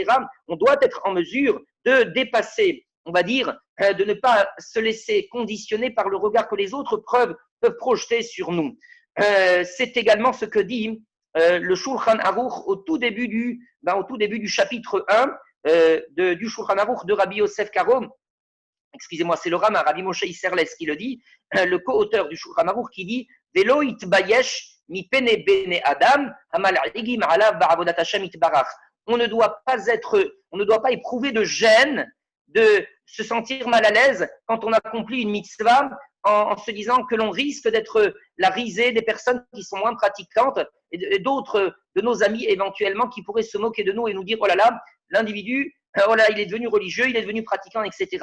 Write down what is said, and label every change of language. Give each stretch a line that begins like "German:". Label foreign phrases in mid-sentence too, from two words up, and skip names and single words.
French: On doit être en mesure de dépasser, on va dire, de ne pas se laisser conditionner par le regard que les autres peuvent projeter sur nous. C'est également ce que dit le Shulchan Aruch au tout début du chapitre 1 du Shulchan Aruch de Rabbi Yosef Karo. Excusez-moi, c'est le Rama, Rabbi Moshe Isserles qui le dit, le co-auteur du Shulchan Aruch qui dit
Hebrew: ולא יתבייש מפני בני אדם המלעיגים עליו בעבודת השם יתברך.
French: On ne doit pas éprouver de gêne, de se sentir mal à l'aise quand on accomplit une mitzvah en se disant que l'on risque d'être la risée des personnes qui sont moins pratiquantes et d'autres de nos amis éventuellement qui pourraient se moquer de nous et nous dire oh là là, l'individu, oh là, il est devenu religieux, il est devenu pratiquant, etc.